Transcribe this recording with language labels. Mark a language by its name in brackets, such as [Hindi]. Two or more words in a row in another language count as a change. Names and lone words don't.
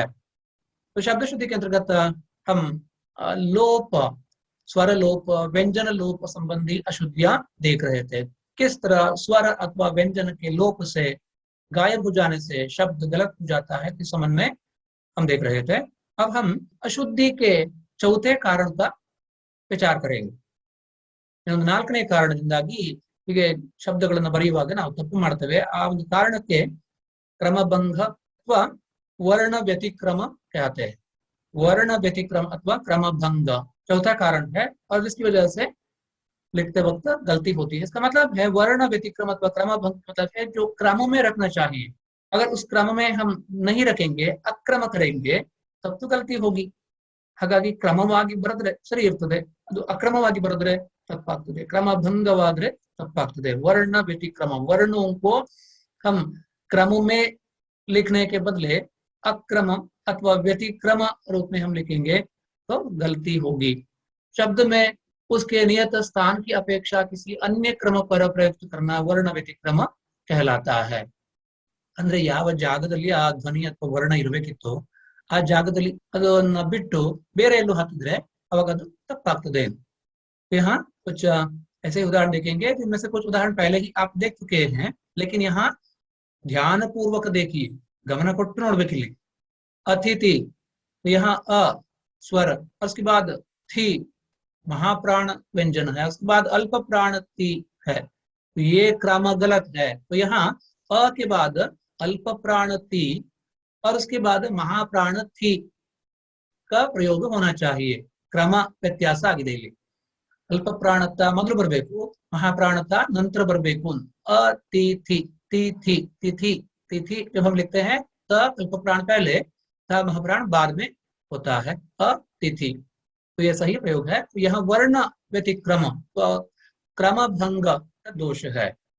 [Hindi] तो शब्द शुद्धि के अंतर्गत हम लोप, स्वर लोप, व्यंजन लोप संबंधी अशुद्धियां देख रहे थे। किस तरह स्वर अथवा व्यंजन के लोप से, गायब हो जाने से शब्द गलत हो जाता है, इस संबंध में हम देख रहे थे। अब हम अशुद्धि के चौथे कारण का विचार करेंगे। [Kannada] ನಾಲ್ಕನೇ ಕಾರಣದಿಂದಾಗಿ ಹೀಗೆ ಶಬ್ದಗಳನ್ನು ಬರೆಯುವಾಗ ನಾವು ತಪ್ಪು ಮಾಡ್ತೇವೆ। ಆ ಒಂದು ಕಾರಣಕ್ಕೆ [Hindi] क्रमभंग अथवा वर्ण व्यतिक्रम कहते हैं। वर्ण व्यतिक्रम अथवा क्रमभंग चौथा कारण है और जिसकी वजह से लिखते वक्त गलती होती है। इसका मतलब है वर्ण व्यतिक्रम अथवा क्रमभंग मतलब है जो क्रम में रखना चाहिए, अगर उस क्रम में हम नहीं रखेंगे, अक्रम करेंगे, तब तो गलती होगी। [Kannada] ಹಾಗಾಗಿ ಕ್ರಮವಾಗಿ ಬರೆದ್ರೆ ಸರಿ ಇರ್ತದೆ, ಅದು ಅಕ್ರಮವಾಗಿ ಬರೆದ್ರೆ ತಪ್ಪಾಗ್ತದೆ, ಕ್ರಮಭಂಗವಾದ್ರೆ ತಪ್ಪಾಗ್ತದೆ। [Hindi] वर्ण व्यतिक्रम, वर्णों को हम क्रम में लिखने के बदले अक्रम अथवा व्यतिक्रम रूप में हम लिखेंगे तो गलती होगी। शब्द में उसके नियत स्थान की अपेक्षा किसी अन्य क्रम पर प्रयुक्त करना वर्ण व्यतिक्रम कहलाता है। [Kannada] ಅಂದ್ರೆ ಯಾವ ಜಾಗದಲ್ಲಿ ಆ ಧ್ವನಿ ಅಥವಾ ವರ್ಣ ಇರಬೇಕಿತ್ತು ಆ ಜಾಗದಲ್ಲಿ ಅದನ್ನ ಬಿಟ್ಟು ಬೇರೆ ಎಲ್ಲೂ ಹಾಕಿದ್ರೆ ಅವಾಗ ಅದು ತಪ್ಪಾಗ್ತದೆ। [Hindi] यहाँ कुछ ऐसे उदाहरण देखेंगे जिनमें से कुछ उदाहरण पहले ही आप देख चुके हैं, लेकिन यहाँ ध्यान पूर्वक देखिए, [Kannada] गमन ಕೊಟ್ಟು ನೋಡ್ಬೇಕಿಲ್ಲಿ। [Hindi] अतिथि, तो यहाँ अ स्वर, उसके बाद थी महाप्राण व्यंजन है, उसके बाद अल्प प्राण ती है, तो ये क्रम गलत है। तो यहाँ अ के बाद अल्प प्राण ती और उसके बाद महाप्राण थी का प्रयोग होना चाहिए। [Kannada] क्रम ವ್ಯತ್ಯಾಸ ಆಗಿದೆ ಇಲ್ಲಿ। ಅಲ್ಪ ಪ್ರಾಣತ ಮೊದಲು ಬರಬೇಕು, महाप्राणता ನಂತರ ಬರಬೇಕು। [Hindi] अतिथि, तिथि, तिथि, तिथि जब हम लिखते हैं तो अल्प प्राण पहले था, महाप्राण बाद में होता है। अतिथि, तो यह सही प्रयोग है। तो यह वर्ण व्यतिक्रम, तो क्रम भंग का दोष है।